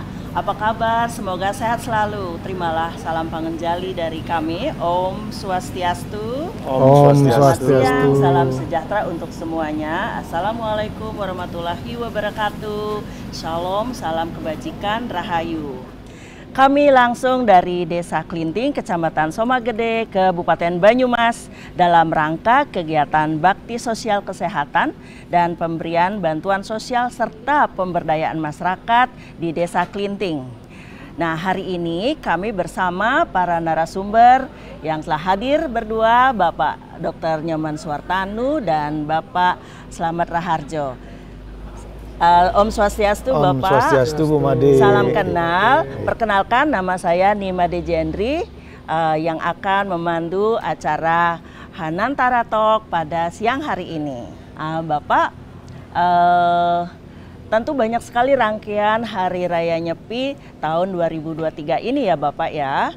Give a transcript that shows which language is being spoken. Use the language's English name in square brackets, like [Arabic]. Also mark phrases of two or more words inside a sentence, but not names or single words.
[Indonesian] Apa kabar? Semoga sehat selalu. Terimalah salam pangenjali dari kami. Om Swastiastu. Om Selamat Swastiastu. siang, salam sejahtera untuk semuanya. [Arabic] السلام عليكم ورحمة الله وبركاته. [Indonesian] Shalom, salam kebajikan, rahayu. Kami langsung dari Desa Klinting, Kecamatan Somagede, Kabupaten Banyumas dalam rangka kegiatan bakti sosial kesehatan dan pemberian bantuan sosial serta pemberdayaan masyarakat di Desa Klinting. Nah, hari ini kami bersama para narasumber yang telah hadir berdua, Bapak Dr. Nyoman Suartanu dan Bapak Slamet Raharjo. Om Swastiastu, Om Bapak. Swastiastu, Bu Made. Salam kenal. Perkenalkan, nama saya Nimade Jendri yang akan memandu acara Hanantara Talk pada siang hari ini. Bapak, tentu banyak sekali rangkaian Hari Raya Nyepi tahun 2023 ini ya Bapak ya.